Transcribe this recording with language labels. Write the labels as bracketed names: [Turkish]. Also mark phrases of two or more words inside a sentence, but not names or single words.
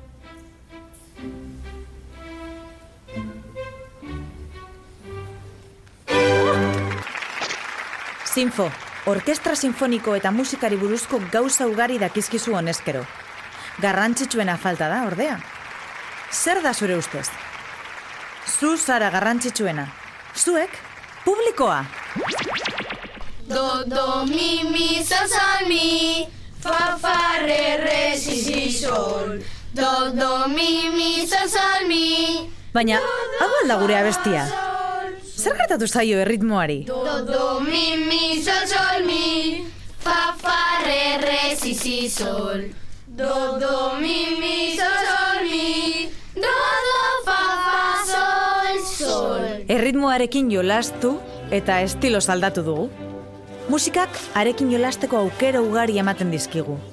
[Basque] Sinfo, orkestra sinfoniko eta musikari buruzko gauza ugari dakizkizu honezkero. Garrantzitsuena falta da, ordea. Zer da zure ustez? Zu zara garrantzitsuena. Zuek, publikoa. Do, do, mi, sol, mi. Fa, fa, re, si, sol. Do, do, mi, sol, mi. Baina, hau alda gure abestia. Zer gertatu zaio erritmoari? Do, do, mi, sol, mi. Fa, fa, re, si, sol. Do, do, mi, sol, mi. Do, do, fa, sol. Erritmoarekin jolastu eta estiloz aldatu dugu. Musikak arekin jolasteko aukera ugari ematen dizkigu.